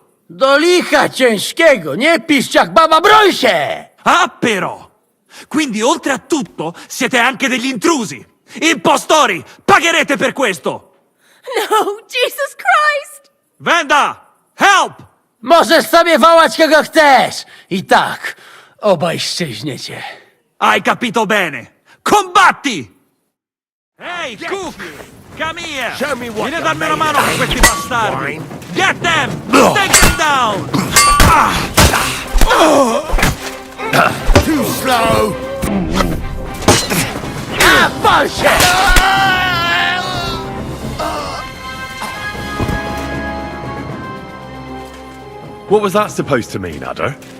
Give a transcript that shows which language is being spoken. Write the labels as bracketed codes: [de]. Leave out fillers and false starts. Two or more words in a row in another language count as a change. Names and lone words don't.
[pl] Do licha ciężkiego, nie piszcz jak baba, broń się! [it] Ah, però! Quindi, oltre a tutto, siete anche degli intrusi! Impostori! Pagherete per questo! No, [en] Jesus Christ! Venda! Help! [pl] Możesz sobie wołać kogo chcesz! I tak, obaj szczęśniecie. [it] Hai capito bene! Combatti! [en] Hey, Cook! Come here! Show me what [it] Vieni a [en] you're [it] darmi una [en] made [it] mano [en] of. [it] con questi bastardi! [en] Wine. Get them! Take them down! Too slow! [pl] A pal się! [en] What was that supposed to mean, Adder?